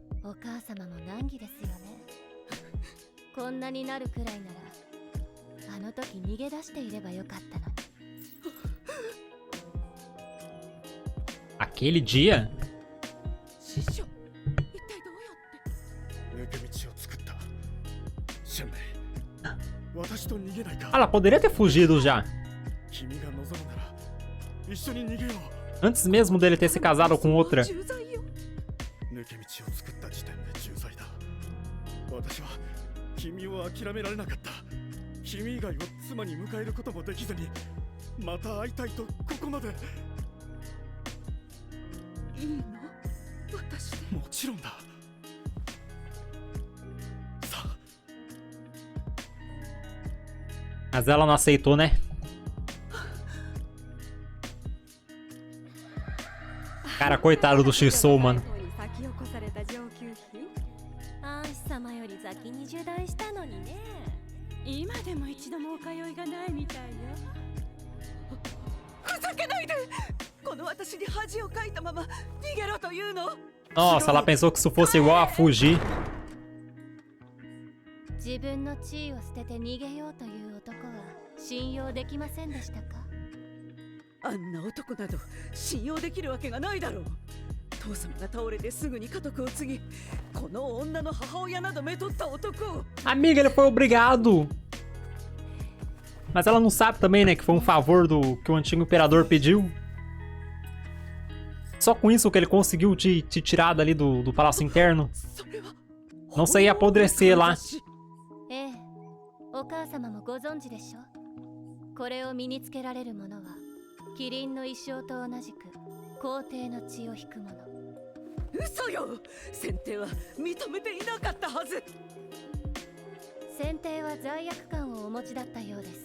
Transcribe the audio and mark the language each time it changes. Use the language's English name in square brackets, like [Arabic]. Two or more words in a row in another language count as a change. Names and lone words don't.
[Japanese] お母様も難儀ですよね。こんなになるくらいならあの時逃げ出していればよかったのに。 [Portuguese] Aquele dia? [Japanese] 師匠、一体どうやって。抜け道を作った。シェンメイ、私と逃げないか。 [Portuguese] Ela poderia ter fugido já. [Japanese] 君が望むなら一緒に逃げよう。 [Portuguese] Antes mesmo dele ter se casado com outra. [Japanese] 重罪よ。抜け道を作った時点で重罪だ。私は君を諦められなかった。君以外を妻に迎えることもできずに、また会いたいとここまで。いいの？私で。もちろんだ。さあ。 [Portuguese] Mas ela não aceitou, né? Cara, coitado do Shisou, mano. [Japanese] アンシ様より先に受断したのにね。今でも一度もお通いがないみたいよ。ふざけないで。この私に恥をかいたまま逃げろというの。 [Portuguese] Nossa, ela pensou que isso fosse igual a fugir. [Japanese] 自分の地位を捨てて逃げようという男は信用できませんでしたか？あんな男など信用できるわけがないだろう。父様が倒れてすぐに家督を継ぎ、この女の母親などめとった男を。 [Portuguese] Amiga, ele foi obrigado. Mas ela não sabe também, né, que foi um favor do que o antigo imperador pediu. Só com isso que ele conseguiu te tirar dali do palácio interno. Não sair apodrecer lá. [Japanese] ええ、お母様もご存知でしょ。これを身につけられる者はキリンの一生と同じく皇帝の血を引く者。嘘よ。先帝は認めていなかったはず。先帝は罪悪感をお持ちだったようです。